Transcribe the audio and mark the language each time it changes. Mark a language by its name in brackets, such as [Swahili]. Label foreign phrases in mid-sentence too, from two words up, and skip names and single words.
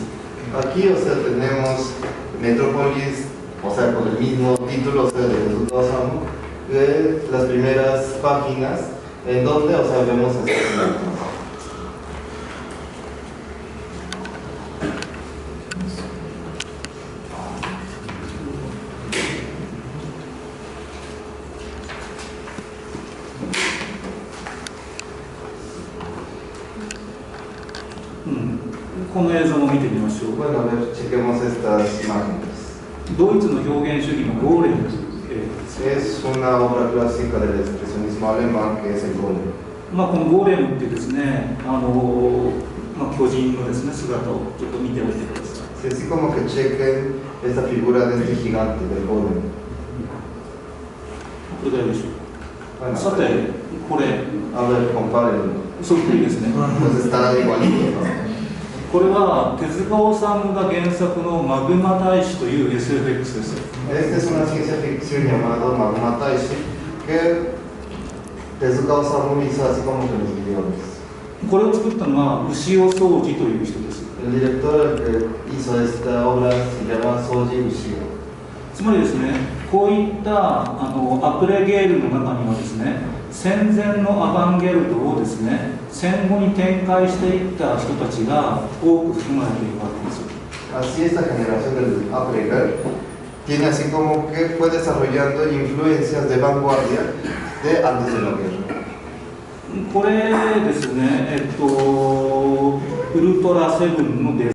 [Spanish] Aquí, o sea, tenemos Metrópolis, o sea, con el mismo título, o sea, de Tezuka Osamu, las primeras páginas en donde, o sea, vemos asesinatos. Bueno, a ver, chequemos estas imágenes. [Japanese] ドイツの表現主義のゴーレムという映画です。 [Spanish] Es una obra clásica del expresionismo alemán que es el Golem. [Japanese] このゴーレムってですね、巨人のですね、姿をちょっと見ておいてください。 [Spanish] Así como que chequen esta figura de este gigante del Golem. [Japanese] これぐらいでしょう。 [Spanish] Bueno, [Japanese] さて、これ、 [Spanish] a ver, compárenlo. [Japanese] そっくりですね。 [Spanish] Pues está igualito, ¿no? [Japanese] これは手塚治虫が原作のマグマ大使という SFX です。 [Spanish] Esta es una ciencia ficción llamada Magma Taishi que Tezuka Osamu hizo así como que los guiones. [Japanese] これを作ったのは牛尾宗司という人です。 [Spanish] El director que hizo esta obra se llama Soji Ushio. [Japanese] つまりですね、こういったアプレゲールの中にはですね、戦前のアバンギャルドをですね、戦後に展開していった人たちが多く含まれているわけです。 [Spanish] Así esta generación del Après-guerre tiene así como que fue desarrollando influencias de vanguardia de antes de la guerra. [Japanese] これですね、ウルトラセブンのデ